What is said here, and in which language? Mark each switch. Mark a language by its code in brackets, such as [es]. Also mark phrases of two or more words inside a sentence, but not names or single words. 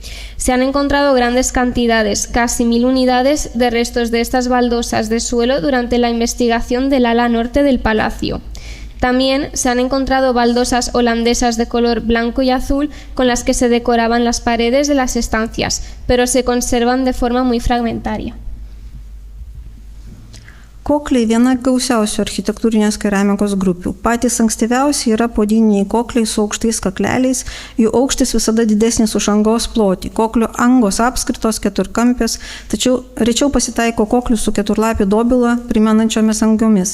[es] Se han encontrado grandes cantidades, casi 1000 unidades, de restos de estas baldosas de suelo durante la investigación del ala norte del palacio. También se han encontrado baldosas holandesas de color blanco y azul con las que se decoraban las paredes de las estancias, pero se conservan de forma muy fragmentaria. [lt] Kokliai viena gausiausių architektūrinės keramikos grupių. Patys ankstyviausi yra podiniai kokliai su aukštais kakleliais, jų aukštis visada didesnis už angos plotį. Koklio angos apskritos keturkampės, tačiau rečiau pasitaiko koklių su keturlapių dobila primenančiomis angiomis.